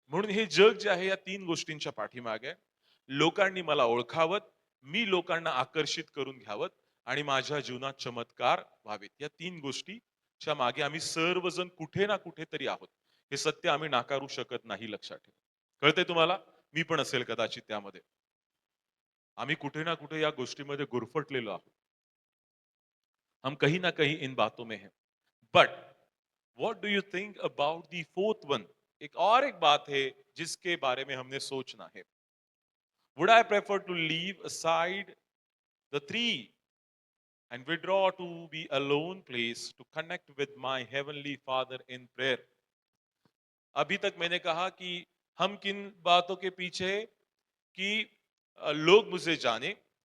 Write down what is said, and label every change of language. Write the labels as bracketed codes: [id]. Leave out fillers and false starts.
[mr] म्हणून हे जग जे आहे या 3 गोष्टींच्या पाठीमागे आहे. लोकांनी मला ओळखावं, मी लोकांना आकर्षित करून घ्यावं आणि माझ्या जीवनात चमत्कार व्हावेत. या 3 गोष्टीच्या मागे आम्ही सर्वजण कुठे ना कुठेतरी आहोत. हे सत्य आम्ही नाकारू शकत नाही लक्षात ठेवा. कळतंय तुम्हाला? मी पण असेल कदाचित त्यामध्ये. आम्ही कुठे ना कुठे या गोष्टीमध्ये गुरफटलेलो आहोत. [hi] हम कहीं ना कहीं इन बातों में हैं. [en] But what do you think about the fourth one? [hi] एक बात है जिसके बारे में हमने सोचना है. [en] Would I prefer to leave aside the three and withdraw to be alone place to connect with my heavenly father in prayer? [hi] अभी तक मैंने कहा कि हम किन बातों के पीछे हैं कि लोग मुझे जाने.